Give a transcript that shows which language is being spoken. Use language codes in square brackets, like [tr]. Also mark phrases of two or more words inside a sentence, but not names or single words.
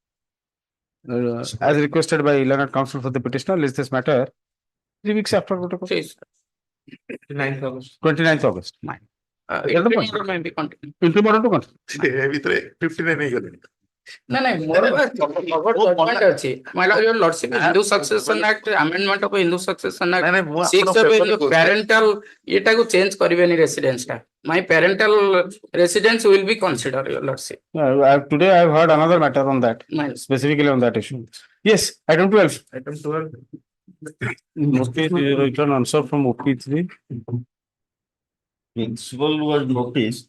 [en] As requested by Learned Counsel for the petitioner, list this matter 3 weeks after protocol. 29th August. 29th August. Interim order may be continued. Interim order to continue. [or] 59 ହେଇଗଲେଣି। [en] No, point ଅଛି. My lord, your lordship, Hindu Succession Act, amendment of Hindu Succession Act, [or] ନାଇଁ, ମୁଁ 6 ଆପଣଙ୍କ of paper ରେ କହୁଛି। parental ଏଟାକୁ change କରିବେନି residence ଟା. [en] My parental residence will be considered, your lordship. Today I have heard another matter on that, specifically on that issue. Yes, item 12. Item 12. Notice return answer from OP3. Principal was noticed.